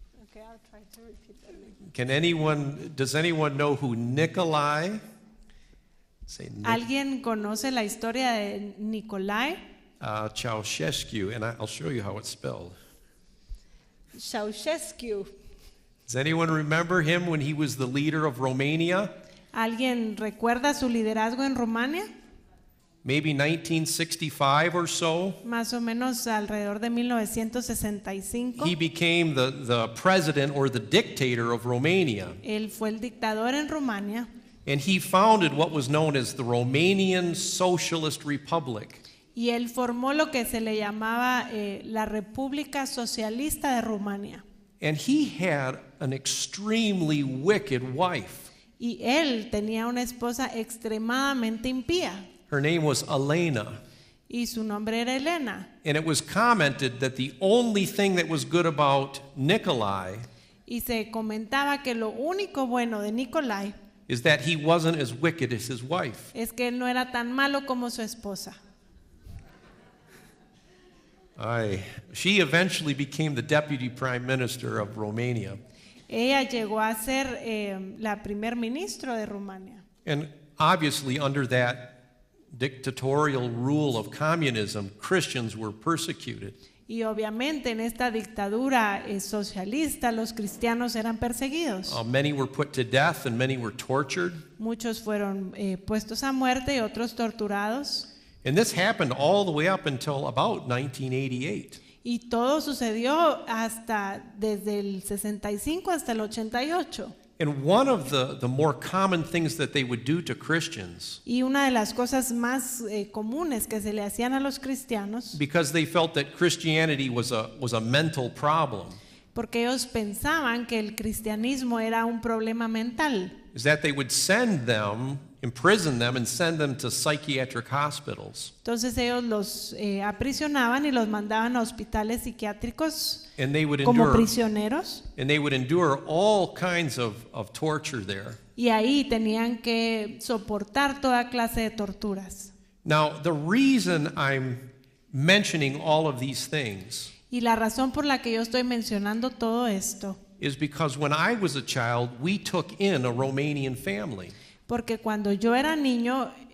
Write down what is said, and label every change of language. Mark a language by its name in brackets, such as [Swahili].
[English] Okay, I'll try to repeat that name. Does anyone know who Nicolae? Say [Spanish] ¿Alguien conoce la historia de Nicolae? [English] Ceausescu, and I'll show you how it's spelled. Ceausescu. Does anyone remember him when he was the leader of Romania? [Spanish] ¿Alguien recuerda su liderazgo en Rumania? [English] Maybe 1965 or so. [Spanish] Más o menos alrededor de 1965. [English] He became the president or the dictator of Romania. [Spanish] Él fue el dictador en Rumania. [English] And he founded what was known as the Romanian Socialist Republic. [Spanish] Y él formó lo que se le llamaba la República Socialista de Rumania. [English] And he had an extremely wicked wife. [Spanish] Y él tenía una esposa extremadamente impía. [English] Her name was Elena. [Spanish] Y su nombre era Elena. [English] And it was commented that the only thing that was good about Nicolae [Spanish] Y se comentaba que lo único bueno de Nicolae [English] is that he wasn't as wicked as his wife. [Spanish] es que él no era tan malo como su esposa. [English] She eventually became the deputy prime minister of Romania. [Spanish] Ella llegó a ser la primer ministro de Rumania. [English] And obviously under that dictatorial rule of communism, Christians were persecuted. [Spanish] Y obviamente en esta dictadura socialista los cristianos eran perseguidos. [English] Many were put to death and many were tortured. [Spanish] Muchos fueron puestos a muerte y otros torturados. [English] And this happened all the way up until about 1988. [Spanish] Y todo sucedió desde el 65 hasta el 88. [English] And one of the more common things that they would do to Christians, [Spanish] Y una de las cosas más comunes que se le hacían a los cristianos, [English] because they felt that Christianity was a mental problem, [Spanish] porque ellos pensaban que el cristianismo era un problema mental. [English] is that they would send them, imprison them, and send them to psychiatric hospitals. [Spanish] Entonces ellos los aprisionaban y los mandaban a hospitales psiquiátricos [English] And they would [Spanish] como [English] endure, [Spanish] prisioneros, [English] and they would endure all kinds of torture there. [Spanish] y ahí tenían que soportar toda clase de torturas. [English] Now, the reason I'm mentioning all of these things [Spanish] Y la razón por la que yo estoy mencionando todo esto, [English] is because when I was a child, we took in a Romanian family. [Spanish] porque cuando yo era niño,